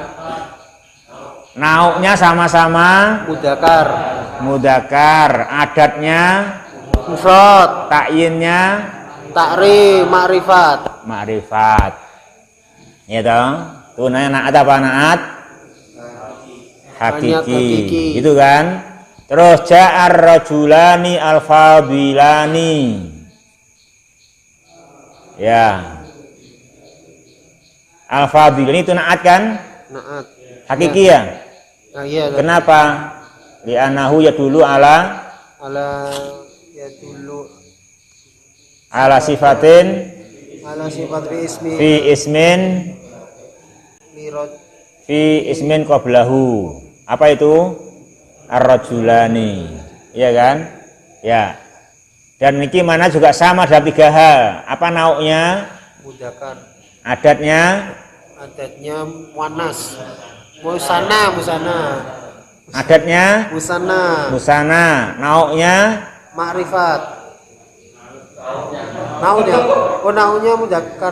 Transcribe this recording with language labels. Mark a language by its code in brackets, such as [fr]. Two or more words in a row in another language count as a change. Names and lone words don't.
[id] Nauknya sama-sama mudakar, adatnya mufrad, takyinnya makrifat. Ya toh? Tuh naat apa naat? Hakiki. Gitu kan? Terus [ar] جاء رجلان الفاضلان. [id] Ya. Al-fadilani itu naat kan? Naat. Hakiki ya? Nah, iya. Kenapa? [ar] لأنه يدل على صفة في اسم قبله. [id] Apa itu? Ar-rajulani. Iya kan? Ya. Dan niki mana juga sama dalam 3 hal. Apa nauknya? Mudakar. Adatnya muannas. Musana. Adatnya musana. Nauknya makrifat. Nauknya mudakar.